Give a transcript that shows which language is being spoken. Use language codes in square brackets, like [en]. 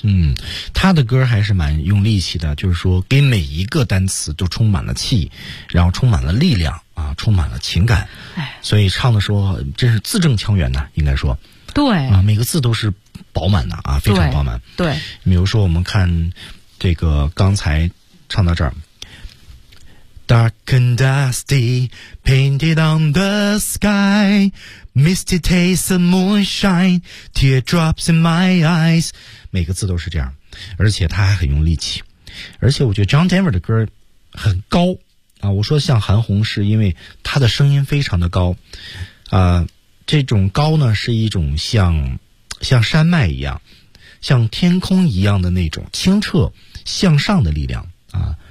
[zh] 嗯，他的歌还是蛮用力气的，就是说给每一个单词都充满了气，然后充满了力量啊，充满了情感。所以唱的时候真是字正腔圆的，应该说。对。啊，每个字都是饱满的啊，非常饱满。对。对，比如说我们看这个刚才唱到这儿。 [en] Dark and dusty, painted on the sky, misty taste of moonshine, teardrops in my eyes. [zh] 每个字都是这样，而且他还很用力气。而且我觉得 John Denver 的歌很高啊，我说像韩红是因为他的声音非常的高啊，这种高呢是一种像山脉一样，像天空一样的那种清澈向上的力量啊，